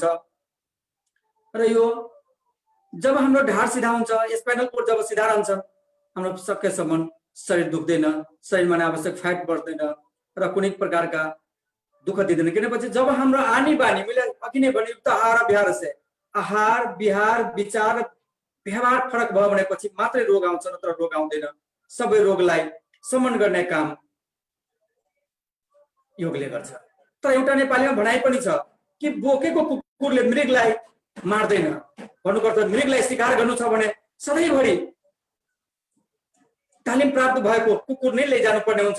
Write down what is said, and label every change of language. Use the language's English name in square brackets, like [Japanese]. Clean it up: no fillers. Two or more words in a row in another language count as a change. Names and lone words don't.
[Nepali] र यो जब हाम्रो ढाड सिधा हुन्छ, [English] spinal cord [Nepali] जब सिधा रहन्छ, हाम्रो सकेसम्म शरीर दुख्दैन, शरीरमा अनावश्यक फ्याट बढ्दैन र कुनै प्रकारका दुःख दिँदैन। किनभने जब हाम्रो आनी बानी, मैले अघि नै भने युक्त आहार विहार से आहार विहार विचार व्यवहार फरक भयो भनेपछि मात्रै रोग आउँछ, नत्र रोग आउँदैन। सबै रोगलाई समन गर्ने काम योगले गर्छ। तर एउटा नेपालीमा भनाइ पनि छ कि बोकेको कुकुरले मृगलाई मार्दैन। भन्नुपर्छ मृगलाई शिकार गर्नु छ भने सधैँभरि तालिम प्राप्त भएको कुकुर नै लैजानु पर्ने हुन्छ।